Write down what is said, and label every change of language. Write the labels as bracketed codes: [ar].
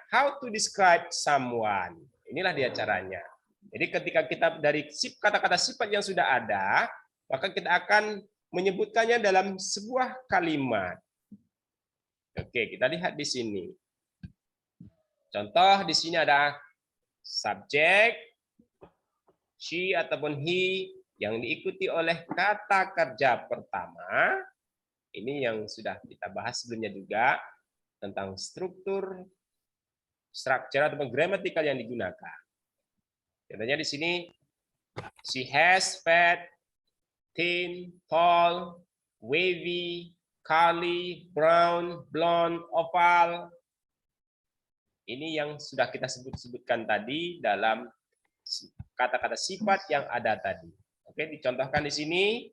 [en] How to describe someone. [id] Inilah dia caranya. Jadi ketika kita dari kata-kata sifat yang sudah ada, maka kita akan menyebutkannya dalam sebuah kalimat. Oke, kita lihat di sini. Contoh di sini ada subjek, she ataupun he yang diikuti oleh kata kerja pertama. Ini yang sudah kita bahas sebelumnya juga tentang struktur ataupun gramatikal yang digunakan. Contohnya di sini, [en] she has fat, thin, tall, wavy, curly, brown, blonde, oval. [id] Ini yang sudah kita sebutkan tadi dalam kata-kata sifat yang ada tadi. Oke, dicontohkan di sini.